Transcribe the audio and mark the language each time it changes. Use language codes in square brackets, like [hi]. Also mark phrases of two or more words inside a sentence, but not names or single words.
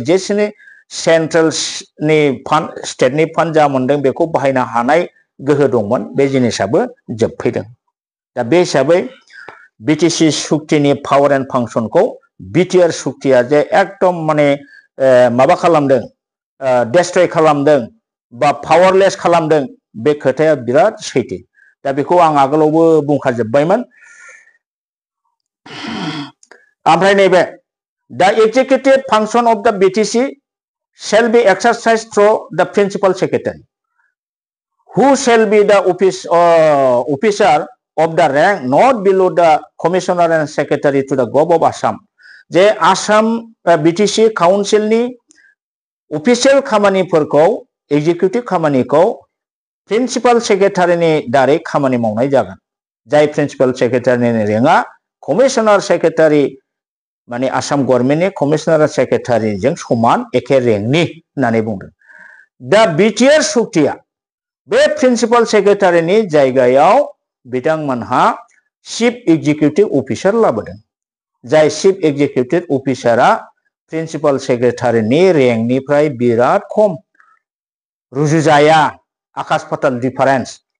[brx] जेसेनो सेंट्रेल नि फान्ड स्टेटनि फान्ड जा मोनदों बेखौ बाहायनो हानाय गोहो दंमोन बे जिनिसाबो जोबफैदों दा बे हिसाबै BTC सुक्तिनि [en] power and functionखौ [brx] BTR सुक्तिया जे एकदम माने माबा खालामदों डेस्ट्रय खालामदों बा पावारलेस खालामदों बे खोथाया बिराद सैथो दा बेखौ आं आगोलावबो बुंखाजोबबायमोन ओमफ्राय नैबे [en] the executive function of the BTC shall be exercised through the principal secretary who shall be the officer of the rank not below the commissioner and secretary to the Gov of Assam [brx] जे आसाम BTC काउन्सिलनि अफिसियेल खामानिफोरखौ एग्जिकिउटिभ खामानिखौ [en] principal secretaryनि [brx] दारै खामानि मावनाय जागोन जाय प्रिन्सिपाल सेक्रेटारिनि रेंकआ [en] commissioner secretary [brx] माने आसाम गभर्नमेन्टनि कमिशनार सेक्रेटारिजों समान एखे रेंकनि होननानै बुंदों दा बिटिआर सुक्तिया बे प्रिन्सिपाल सेक्रेटारिनि जायगायाव बिथांमोनहा [en] chief executive officer [brx] लाबोदों जाय [en] chief executive officerआ [brx] प्रिन्सिपाल सेक्रेटारिनि रेंकनिफ्राय बिराद खम रुजुजाया आकाश पाताल डिफारेन्स